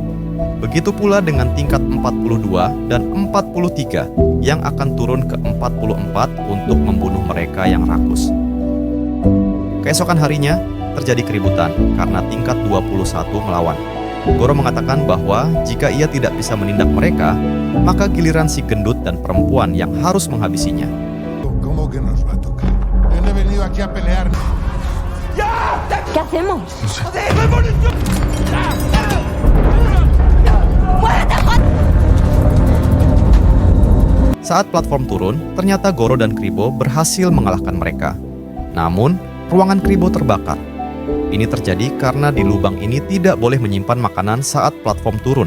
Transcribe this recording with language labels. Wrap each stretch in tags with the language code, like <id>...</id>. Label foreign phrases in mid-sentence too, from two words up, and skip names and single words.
<id>Begitu pula dengan tingkat 42 dan 43 yang akan turun ke 44 untuk membunuh mereka yang rakus. Keesokan harinya, terjadi keributan karena tingkat 21 melawan. Goro mengatakan bahwa jika ia tidak bisa menindak mereka, maka giliran si gendut dan perempuan yang harus menghabisinya.</id> <es>¿Cómo que nos va a tocar? Yo no he venido aquí a pelear. ¿Qué hacemos?</es> <id>Saat platform turun, ternyata Goro dan Kribo berhasil mengalahkan mereka. Namun, ruangan Kribo terbakar. Ini terjadi karena di lubang ini tidak boleh menyimpan makanan saat platform turun.</id>